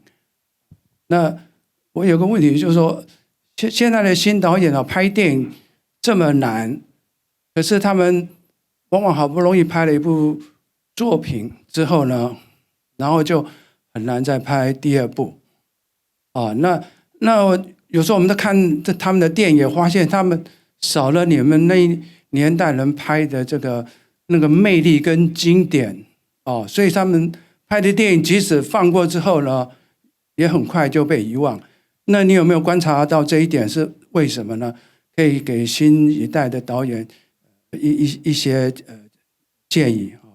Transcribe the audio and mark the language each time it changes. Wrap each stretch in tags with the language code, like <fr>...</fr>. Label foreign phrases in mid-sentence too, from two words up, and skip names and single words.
<zh>那我有個問題就是說，現在的新導演拍電影這麼難，可是他們往往好不容易拍了一部作品之後呢，然後就很難再拍第二部。那有時候我們都看他們的電影，也發現他們少了你們那年代人拍的這個那個魅力跟經典。所以他們拍的電影即使放過之後呢，也很快就被遺忘。那你有沒有觀察到這一點是為什麼呢？可以給新一代的導演一些建議。</zh>